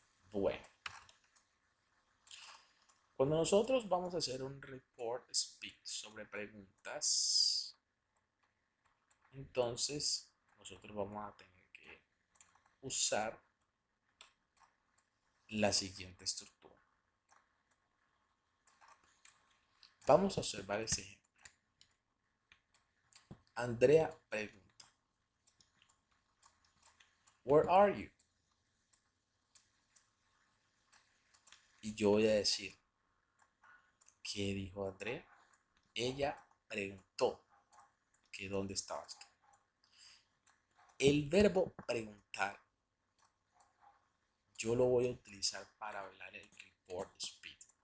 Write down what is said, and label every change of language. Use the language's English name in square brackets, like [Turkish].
[Spanish] Bueno, cuando nosotros vamos a hacer un report speech sobre preguntas, entonces nosotros vamos a tener que usar la siguiente estructura. Vamos a observar ese ejemplo. [English] Andrea [Spanish] pregunta, [English] Where are you? [Spanish] Y yo voy a decir, ¿qué dijo Andrea? Ella preguntó que dónde estabas tú. El verbo preguntar yo lo voy a utilizar para hablar el report speed.